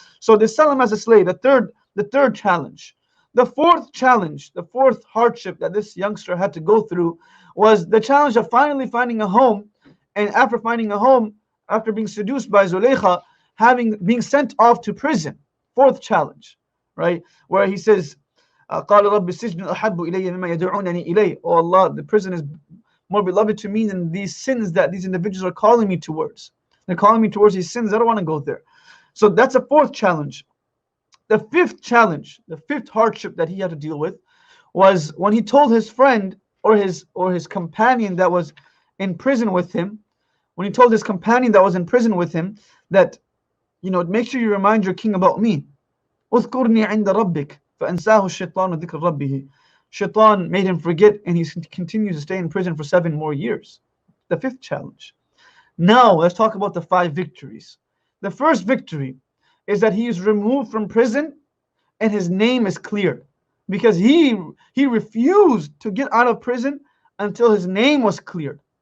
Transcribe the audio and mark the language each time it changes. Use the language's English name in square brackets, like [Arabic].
[English] So they sell him as a slave. The third challenge. The fourth challenge, the fourth hardship that this youngster had to go through was the challenge of finally finding a home. And after finding a home, after being seduced by Zulaykha, being sent off to prison. Fourth challenge, right? Where he says, [Arabic] قَالَ رَبِّ السِّجْنُ أَحَبُّ إِلَيَّ مِمَّا يَدْعُونَنِي إِلَيْهِ. [English] Oh Allah, the prison is more beloved to me than these sins that these individuals are calling me towards. They're calling me towards these sins. I don't want to go there. So that's a fourth challenge. The fifth challenge, the fifth hardship that he had to deal with, was when he told his friend or his companion that was in prison with him, that, make sure you remind your king about me. [Arabic] اذكرني عند ربك فأنساه الشيطان ذكر ربه. [English] Shaitan made him forget, and he continues to stay in prison for 7 more years. The fifth challenge. Now let's talk about the 5 victories. The first victory is that he is removed from prison and his name is cleared, because he refused to get out of prison until his name was cleared.